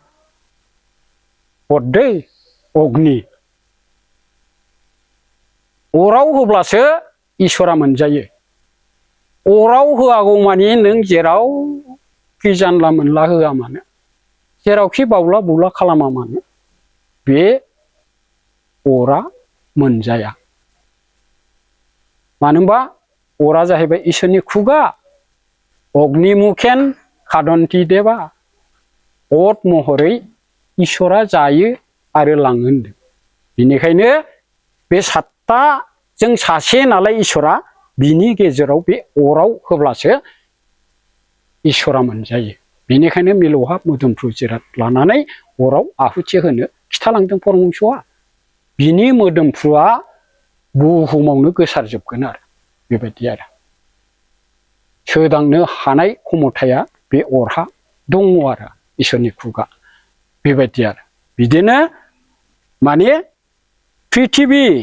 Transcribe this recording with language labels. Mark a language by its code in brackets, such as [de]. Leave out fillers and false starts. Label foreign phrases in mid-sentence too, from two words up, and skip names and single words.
[brx] दै अग्नि अराव होब्लासो इसोरा मोनजायो अराव होआगौमानि नों जेरावखि जानला मोनला होआ मानो जेरावखि बावला बुला खालामा मानो बे अरा मोनजाया मानो होनबा अरा जाहैबाय इसोरनि खुगा [sa] अग्निमुखेन खादन्ति देवा [brx] अत महरै इसोरा जायो आरो लाङो होनदों बिनिखायनो बे 7था जों सासे नालाय इसोरा बिनि गेजेराव बे अराव होब्लासो इसोरा मोनजायो बिनिखायनो मिलौहाब मोदोमफ्रु जिराद लानानै अराव आहुथि होनो खिथालांदों परमहंसआ बिनि मोदोमफ्रुआ बुहुमावनो गोसारजोबगोन आरो बेबायदि आरो सोदांनो हानाय खमथाया बे अरहा दङ आरो इसोरनि खुगा बेबायदि आरो बिदिनो माने पृथिबि